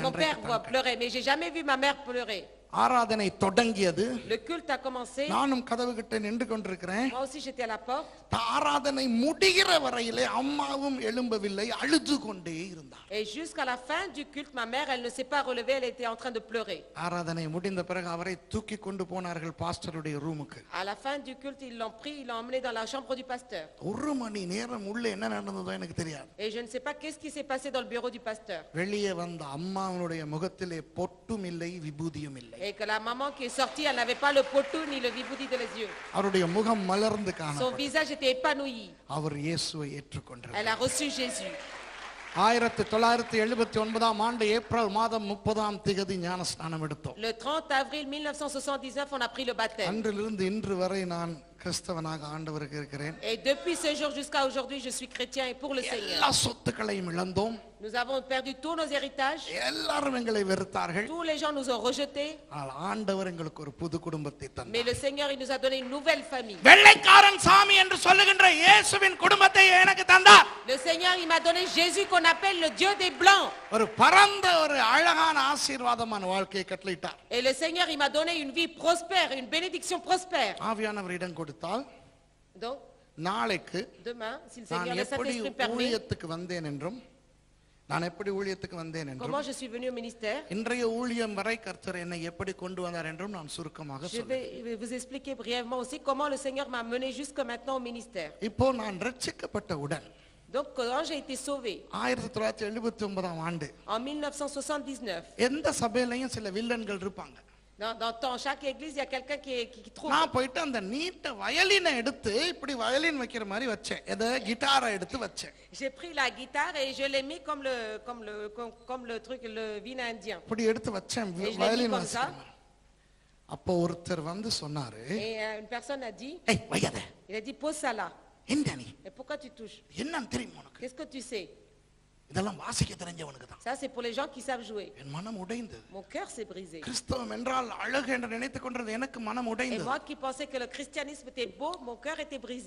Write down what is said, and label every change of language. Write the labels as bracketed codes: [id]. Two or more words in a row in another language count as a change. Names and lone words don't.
[fr] Mon père voit pleurer, mais j'ai jamais vu ma mère pleurer. [ta] ஆராதனை தொடங்கியது. [fr] Le culte a commencé. [ta] நானும் கதவு கிட்ட நின்று கொண்டிருக்கிறேன். [fr] Moi aussi j'étais à la porte. [ta] ஆராதனை முடிகிற வரையிலே அம்மாவும் எழும்பவில்லை, அழுது கொண்டே இருந்தார். [fr] Et jusqu'à la fin du culte, ma mère, elle ne s'est pas relevée, elle était en train de pleurer. [ta] ஆராதனை முடிந்த பிறகு அவரை தூக்கி கொண்டு போனார்கள் பாஸ்டருடைய ரூமுக்கு. [fr] À la fin du culte, ils l'ont pris, ils l'ont emmené dans la chambre du pasteur. [ta] ஒரு மணி நேரம் உள்ளே என்ன நடந்ததோ எனக்கு தெரியாது. [fr] Et je ne sais pas qu'est-ce qui s'est passé dans le bureau du pasteur. [ta] வெளியே வந்த அம்மாவுடைய முகத்திலே பொட்டும் இல்லை, விபூதியும் இல்லை. [fr] Et que la maman qui est sortie, elle n'avait pas le potou ni le viboudi de les yeux. [ta] அவருடைய முகம் மலர்ந்து [fr] Son [ta] காணப்பட்டது. [fr] visage était épanoui. [ta] அவர் இயேசுவை ஏற்றுக்கொண்டார். [fr] Elle a reçu Jésus. [ta] 1979 ஆண்டு ஏப்ரல் மாதம் 30ஆம் தேதி ஞானஸ்நானம் எடுத்தோம். [fr] Le 30 avril 1979, on a pris le baptême. [ta] அன்றிலிருந்து இன்று வரை நான் கிறிஸ்தவனாக ஆண்டவருக்கு இருக்கிறேன். [fr] Et depuis ce jour jusqu'à aujourd'hui, je suis chrétien et pour le Seigneur. [ta] எல்லா சொத்துக்களையும் இழந்தோம். [fr] Nous avons perdu tous nos héritages. [ta] எல்லாரும் எங்களை வெறுத்தார்கள். [fr] Tous les gens nous ont rejetés. [ta] ஆனால் ஆண்டவர் எங்களுக்கு ஒரு புது குடும்பத்தை [fr] Mais [ta] தந்தார். [fr] le Seigneur, il nous a donné une nouvelle famille. [ta] வெள்ளைக்காரன் சாமி என்று சொல்லுகின்ற இயேசுவின் குடும்பத்தை எனக்கு தந்தார். [fr] Le Seigneur, il m'a donné Jésus qu'on appelle le Dieu des Blancs. [ta] ஒரு பரந்த ஒரு அழகான ஆசீர்வாதமான வாழ்க்கையை கட்டளையிட்டார். [fr] Et le Seigneur, il m'a donné une vie prospère, une bénédiction prospère. [ta] ஆவியானவர் இடம் கொடுத்தால் [fr] Donc, [ta] நாளைக்கு [fr] demain, si le [ta] நான் [fr] Seigneur, le [ta] எப்படி [fr] Saint-Esprit permet, [ta] ஊழியத்துக்கு வந்தேன் என்றும் நான் எப்படி ஊழியத்துக்கு வந்தேன் என்றும் [fr] comment je suis venu au ministère, [ta] இன்றைய ஊழியம் வரை கர்த்தர் என்னை எப்படி கொண்டு வந்தார் என்றும் நான் சுருக்கமாக [fr] je [ta] சொல்றேன். [fr] vais vous expliquer brièvement aussi comment le Seigneur m'a mené jusque maintenant au ministère. [ta] இப்போ நான் ரட்சிக்கப்பட்டவுடன் [fr] Donc, quand j'ai été sauvé [ta] 1979ஆம் ஆண்டு [fr] en 1979, [ta] எந்த சபையிலையும் சில வில்லன்கள் இருப்பாங்க. [fr] dans chaque église, il y a quelqu'un qui trouve. [ta] நான் போயிட்டு அந்த நீட்ட வயலினை எடுத்து இப்படி வயலின் வைக்கிற மாதிரி வச்சேன். எதை கிட்டாரை எடுத்து வச்சேன். [fr] J'ai pris la guitare et je l'ai mis comme le truc, le vin indien. [ta] இப்படி எடுத்து வச்சேன் [fr] Et je l'ai mis [ta] வயலின் [fr] comme ça. [ta] வாசிக்கிற மாதிரி. அப்போ ஒருத்தர் வந்து சொன்னாரு, [fr] Et une personne a dit, [ta] ஏய் வையாத, [fr] il a dit, pose ça là. [ta] என்ன நீ [fr] Et pourquoi tu touches? [ta] என்னன்னு தெரியுமா உனக்கு? [fr] Qu'est-ce que tu sais? [ta] இதெல்லாம் வாசிக்க தெரிஞ்சவனுக்கு தான். [fr] Ça, c'est pour les gens qui savent jouer. [ta] என் மனம் உடைந்தது. [fr] Mon cœur s'est brisé. [ta] கிறிஸ்தவம் என்றால் அழகு என்று நினைத்துக் கொண்டது எனக்கு மனம் [fr] Et [ta] உடைந்தது. [fr] moi qui pensais que le christianisme était beau, mon cœur était brisé.